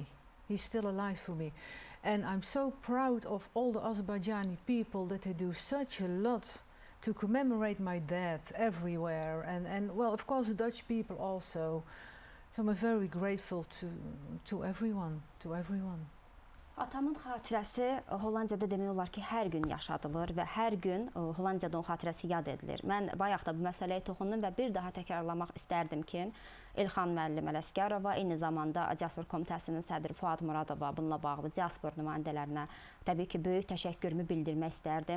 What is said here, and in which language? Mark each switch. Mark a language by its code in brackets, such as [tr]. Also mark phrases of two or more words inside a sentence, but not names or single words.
[en] He's still alive for me. And I'm so proud of all the Azerbaijani people that they do such a lot to commemorate my dad everywhere. And well, of course, the Dutch people also. So I'm very grateful to everyone, [az] Atamın xatirəsi Hollandiyada demək olar ki, hər gün yaşadılır və hər gün Hollandiyada onun xatirəsi yad edilir. Mən bayaq da bu məsələyə toxundum və bir daha təkrarlamaq istərdim ki, İlxan müəllim Ələsgərova, eyni zamanda Diaspor Komitəsinin sədri Fuad Muradova bununla bağlı diaspor nümayəndələrinə təbii ki, böyük təşəkkürümü bildirmək istərdim.